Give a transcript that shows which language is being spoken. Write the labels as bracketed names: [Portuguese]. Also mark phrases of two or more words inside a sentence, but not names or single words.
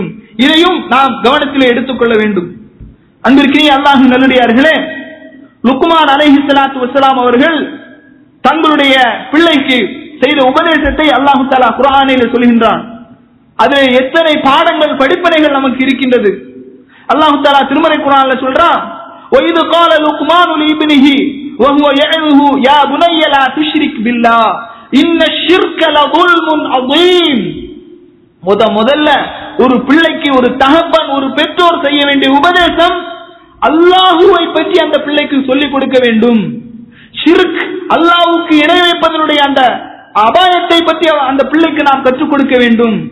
[Tamil] இதையும் நாம் கவனத்தில் எடுத்துக்கொள்ள வேண்டும். அன்பிற்கினிய அல்லாஹ்வின் நல்லடியார்களே, லுக்மான் [Arabic] عليه الصلاة والسلام [Tamil] அவர்கள் தங்களுடைய பிள்ளைக்கு செய்த உபதேசத்தை [Arabic] الله تعالى [Tamil] குர்ஆனில் சொல்கின்றான். அதில் எத்தனை பாடங்கள், படிப்பினைகள் நமக்கு இருக்கின்றது. [Arabic] الله تعالى [Tamil] திருமறை குர்ஆன்ல சொல்றான், [Arabic] وَإِذْ قَالَ لُقْمَانُ لِابْنِهِ وَهُوَ يَعِظُهُ يَا بُنَيَّ لَا تُشْرِكْ بِاللَّهِ إِنَّ الشِّرْكَ لَظُلْمٌ عَظِيمٌ. [Tamil] முதல்ல ஒரு பிள்ளைக்கு ஒரு தகப்பன், ஒரு பெற்றோர் செய்ய வேண்டிய உபதேசம், அல்லாஹுவை பற்றி அந்த பிள்ளைக்கு சொல்லிக் கொடுக்க வேண்டும். ஷிர்க், அல்லாஹ்வுக்கு இணை வைப்பதனுடைய அந்த அபாயத்தை பற்றி அந்த பிள்ளைக்கு நாம் கற்றுக் கொடுக்க வேண்டும்.